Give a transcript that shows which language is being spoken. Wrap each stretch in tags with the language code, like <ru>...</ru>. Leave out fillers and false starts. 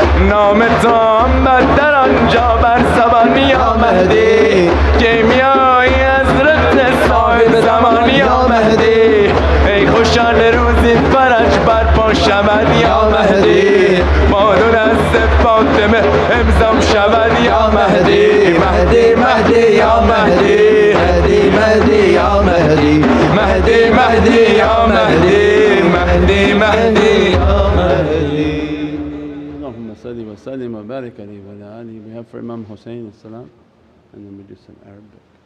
<fa>نام تو آمد در آنجا بر زبان یا مهدی کیمیایی از رد صاحب زمان یا مهدی ای خوشان روزی فرج برپا شود یا مهدی با دو دست فاطمه امضام شود یا مهدی مهدی مهدی یا مهدی مهدی مهدی یا مهدی مهدی مهدی یا مهدی مهدی مهدی یا مهدی</fa> <ar>اللهم صل وسلم وبارك عليه وعلى آله.</ar> <en>We have for Imam Hussein salam, and then we do some Arabic.</en>